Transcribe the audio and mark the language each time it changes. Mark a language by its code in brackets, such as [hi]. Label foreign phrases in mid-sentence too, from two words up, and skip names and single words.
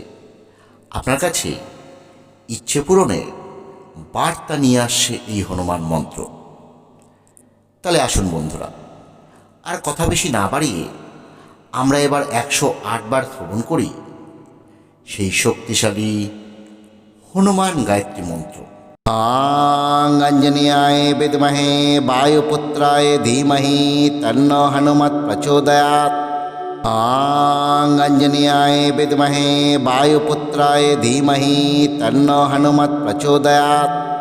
[bn] আপনার কাছে ইচ্ছে পূরণের বার্তা নিয়ে আসছে এই হনুমান মন্ত্র। তাহলে আসুন বন্ধুরা, আর কথা বেশি না বাড়িয়ে আমরা এবার 108 বার শ্রবণ করি সেই শক্তিশালী হনুমান গায়ত্রী মন্ত্র। [sa] আঞ্জনেয়ায় বিদ্মহে বায়ুপুত্রায় ধীমহি তন্নো হনুমৎ প্রচোদয়াৎ। আঞ্জনেয়ায় বিদ্মহে বায়ুপুত্রায় ধীমহি তন্নো হনুমৎ প্রচোদয়াৎ।